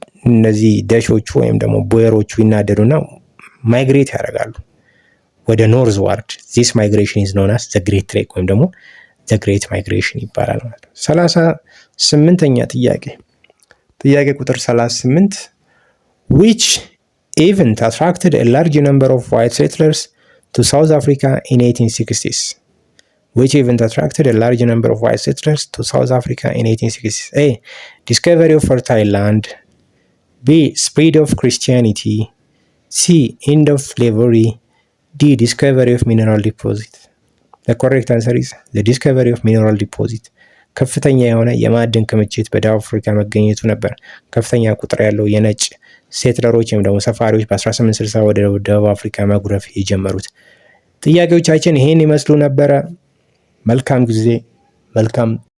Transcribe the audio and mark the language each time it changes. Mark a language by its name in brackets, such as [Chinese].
[Amharic] እነዚህ ደቾቹ ወይም ደግሞ ቦየሮቹ ይናደዱና ማይግሬት ያደርጋሉ ወደ ኖርዝ ዋርድ። [English] ዚስ ማይግሬሽን ኢዝ ኖን አስ ዘ ግሬት ትሬክ [Amharic] ወይም ደግሞ ዘ ግሬት ማይግሬሽን ይባላል ማለት ነው። 38ኛ ጥያቄ ቁጥር 38 [English] which event attracted a large number of white settlers to South Africa in 1860s? Which event attracted a large number of white settlers to South Africa in 1860s? A. Discovery of fertile land, B. Spread of Christianity, C. End of slavery, D. Discovery of mineral deposit. The correct answer is the discovery of mineral deposit. [Amharic] ከፍተኛ የሆነ የማዕድን ክምችት በደቡብ አፍሪካ መገኘቱ ነበር ከፍተኛ ቁጥር ያለው የነጭ ሴትለሮች ወይም ደግሞ ሰፋሪዎች በ1860 ወደ ደቡብ አፍሪካ መጉረፍ የጀመሩት። ጥያቄዎቻችን ይሄን ይመስሉ ነበረ። መልካም ጊዜ፣ መልካም